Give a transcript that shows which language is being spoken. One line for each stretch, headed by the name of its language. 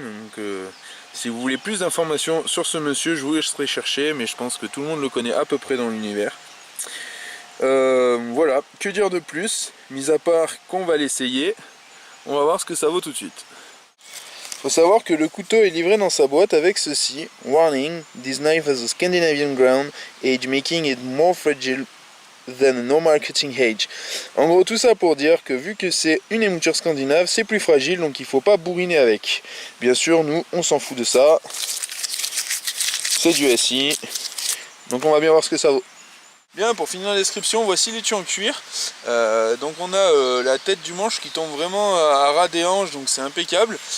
French: Donc, si vous voulez plus d'informations sur ce monsieur, je vous laisserai chercher, mais je pense que tout le monde le connaît à peu près dans l'univers. Voilà, que dire de plus, mis à part qu'on va l'essayer. On va voir ce que ça vaut tout de suite. Faut savoir que le couteau est livré dans sa boîte avec ceci.
English: Warning, this knife has a Scandinavian ground age making it more fragile than a normal cutting edge.
French: En gros, tout ça pour dire que vu que c'est une émouture scandinave, c'est plus fragile, donc il faut pas bourriner avec. Bien sûr, nous, on s'en fout de ça. C'est du SI. Donc on va bien voir ce que ça vaut. Bien, pour finir la description, voici l'étui en cuir. Donc on a la tête du manche qui tombe vraiment à ras des hanches, donc c'est impeccable.